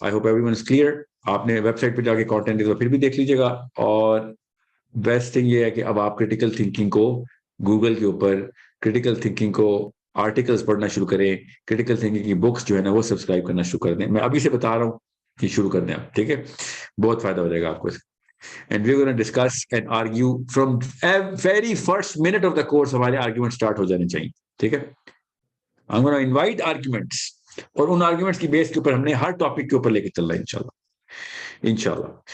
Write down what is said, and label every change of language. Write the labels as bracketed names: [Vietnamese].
[English] I hope everyone is clear. [Hindi] आपने website पे जाके कंटेंट तो फिर भी देख लीजिएगा. और बेस्ट थिंग ये है कि अब आप क्रिटिकल थिंकिंग को गूगल के ऊपर, क्रिटिकल थिंकिंग को आर्टिकल्स पढ़ना शुरू करें, क्रिटिकल थिंकिंग की बुक्स जो है ना वो सब्सक्राइब करना शुरू कर दें. मैं अभी से बता रहा हूँ कि शुरू कर दें आप. ठीक है, बहुत फायदा हो जाएगा आपको. [English] And we're going to discuss and argue from very first minute of the course. [Hindi] हमारे arguments start हो जाने चाहिए. ठीक है, [English] I'm going to invite arguments, [Hindi] और उन arguments की बेस के ऊपर हमने हर टॉपिक के ऊपर लेके चल रहा है इंशाल्लाह.